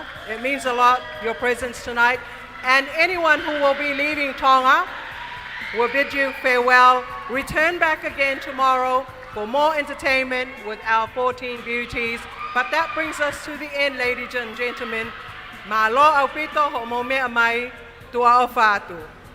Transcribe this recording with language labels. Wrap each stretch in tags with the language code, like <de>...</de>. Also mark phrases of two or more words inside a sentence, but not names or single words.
<en>It means a lot, your presence tonight. And anyone who will be leaving Tonga, we'll bid you farewell. Return back again tomorrow for more entertainment with our 14 beauties. But that brings us to the end, ladies and gentlemen.</en> <to>Malo Aupito, homo mea mai, tua o fatu.</to>